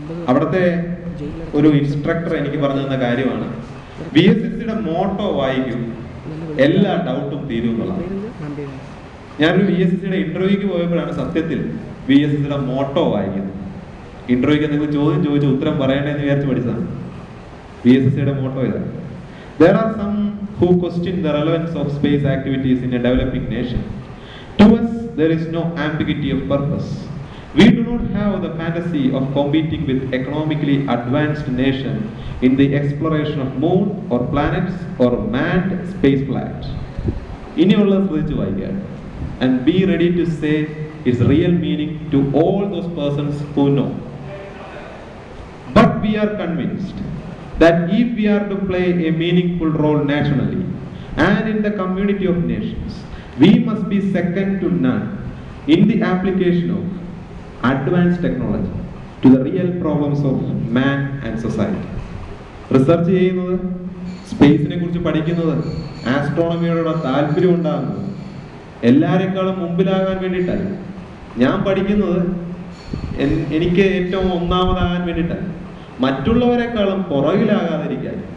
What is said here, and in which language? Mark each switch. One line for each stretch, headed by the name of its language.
Malayalam: അവിടുത്തെ ഒരു ഇൻസ്ട്രക്ടർ എനിക്ക് പറഞ്ഞു തന്ന കാര്യമാണ്, VSSCയുടെ മോട്ടോ വായിക്കും, എല്ലാ ഡൗട്ടും തീരും എന്നുള്ളത്. ഞാനൊരു VSSCയുടെ ഇന്റർവ്യൂക്ക് പോയപ്പോഴാണ് സത്യത്തിൽ VSSCയുടെ മോട്ടോ വായിക്കുന്നത്. ഇന്റർവ്യൂക്ക് എന്തെങ്കിലും ചോദ്യം ചോദിച്ച് ഉത്തരം പറയണേന്ന് വിചാരിച്ച് പഠിച്ചതാണ്. VSSCയുടെ മോട്ടോ ഇതാണ്.
English: There are some who question the relevance of space activities in a developing nation. To us, there is no ambiguity of purpose. We do not have the fantasy of competing with economically advanced nations in the exploration of moon or planets or manned space flight.
Malayalam: ഇനിയുള്ളത് ശ്രദ്ധിച്ചു വായിക്കുക.
English: And be ready to say its real meaning to all those persons who know. But we are convinced that if we are to play a meaningful role nationally and in the community of nations, we must be second to none in the application of advanced technology to the real problems of man and society.
Malayalam: Research ചെയ്യുന്നത്, സ്പേസിനെ കുറിച്ച് പഠിക്കുന്നത്, ആസ്ട്രോണമിയോട് താല്പര്യം ഉണ്ടാകുന്നത് എല്ലാവരെക്കാളും മുമ്പിലാകാൻ വേണ്ടിയിട്ടല്ല. ഞാൻ പഠിക്കുന്നത് എനിക്ക് ഏറ്റവും ഒന്നാമതാകാൻ വേണ്ടിയിട്ടല്ല, മറ്റുള്ളവരെക്കാളും പുറകിലാകാതിരിക്കാൻ.